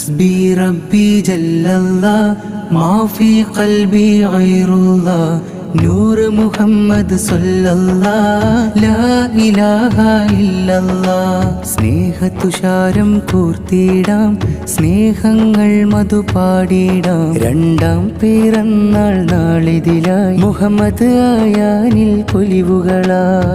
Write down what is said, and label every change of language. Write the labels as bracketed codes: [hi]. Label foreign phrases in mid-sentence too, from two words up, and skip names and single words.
[ar] حسبي ربي جل الله ما في قلبي غير الله نور محمد صلى الله لا إله إلا الله. [ml] സ്നേഹതുഷാരം കൂർത്തിടാം, സ്നേഹങ്ങൾ മധുപാടിടാം. രണ്ടാം പിറന്നാൾ നാളിതിലായി മുഹമ്മദ് ആയാനിൽ പൊലിവുകളായി.